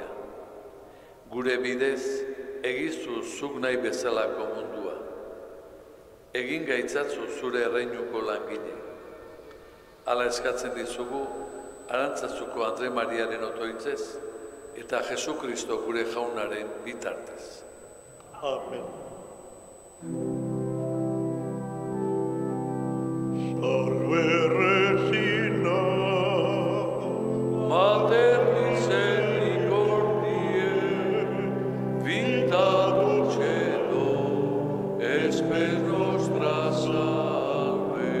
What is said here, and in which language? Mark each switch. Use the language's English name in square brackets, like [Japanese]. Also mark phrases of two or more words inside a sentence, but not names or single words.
[Basque] Gure bidez, egizu zuk nahi bezalako mundua. Egin gaitzatzu zure erreinuko langile. Hala eskatzen dizugu, Arantzazuko Andre Mariaren otoitzez, eta Jesu Kristo gure Jaunaren bitartez. [Latin] Amen. Salve Regina, Mater misericordiae, vita dulcedo, esper nostra salve.